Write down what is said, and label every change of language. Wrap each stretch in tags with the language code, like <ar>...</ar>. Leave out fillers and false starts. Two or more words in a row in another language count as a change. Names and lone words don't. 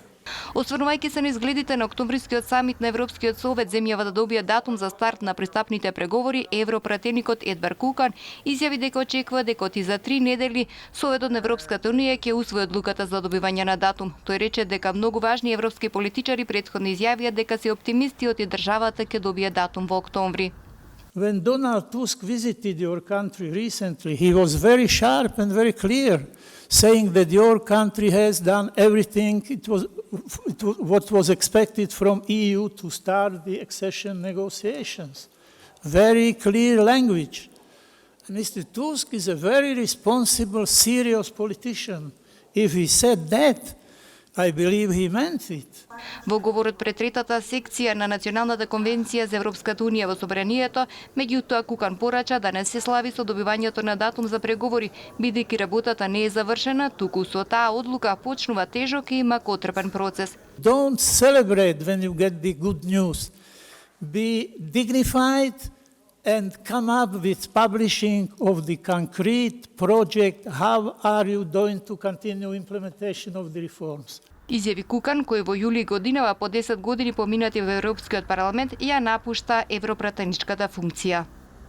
<mk>Осврнувајќи се на изгледите на октомврискиот самит на Европскиот совет земјава да добија датум за старт на пристапните преговори, европратеникот Едвард Кукан изјави дека очекува дека и за 3 недели Советот на Европската унија ќе усвои одлуката за добивање на датум. Тој рече дека многу важни европски политичари претходно изјавија дека се оптимисти од државата ќе добие датум во октомври.</mk> <en>When Donald Tusk visited your country recently, he was very sharp and very clear, saying that your country has done everything what was expected from EU to start the accession negotiations. Very clear language. Mr. Tusk is a very responsible, serious politician. If he said that, I believe he meant it.</en> <mk>Во говорот пред третата секција на Националната конвенција за Европската унија во собранието, меѓутоа Кукан порача да не се слави со добивањето на датум за преговори, бидејќи работата не е завршена, туку со таа одлука почнува тежок и макотрпен процес.</mk> <en>Don't celebrate when you get the good news. Be dignified and come up with publishing of the concrete project. How are you going to continue implementation of the reforms?</en> <mk>Изјави Кукан, кој во јули годинава по 10 години поминати во Европскиот парламент, ја напушта европратеничката функција.</mk>